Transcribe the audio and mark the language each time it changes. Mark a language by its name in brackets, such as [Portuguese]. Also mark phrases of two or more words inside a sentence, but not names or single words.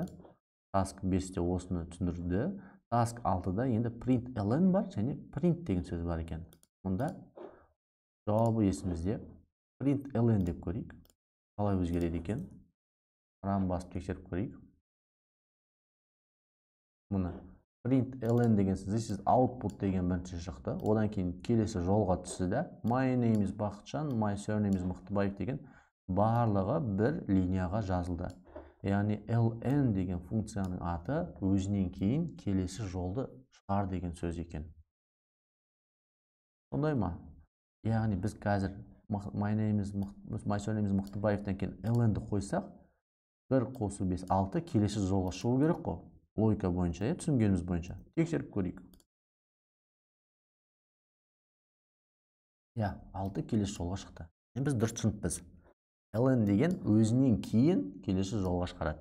[Kazakh] Task 5-те осыны түсіндірді. Task 6-да енді println бар, және print деген сөз бар екен. Мұнда жауабы есімізде. Println деп көрейік. Қалай өзгереді екен? Ран басып тексеріп көрейік. Мұны println деген сөз, [English] this is output [Kazakh] деген бірінші шықты. Одан кейін келесі жолға түсті да, [English] my name is Бақытжан, my surname is Мықтыбаев [Kazakh] деген барлығы бір линияға жазылды. Яғни ln деген функцияның аты өзінен кейін келесі жолды шығар деген сөз екен. Сондай ма? Яғни біз қазір [English] my surname is [Kazakh] Мықтыбаевтан кейін ln-ді қойсақ, 1 қосу 5, 6 келесі жолға шығу керек қой. Логика бойынша, түсінгеніміз бойынша. Тексеріп көрейік. 6 келесі жолға шықты. Біз дұрыс түсініппіз. ln деген өзінен кейін келесі жолға шығарады.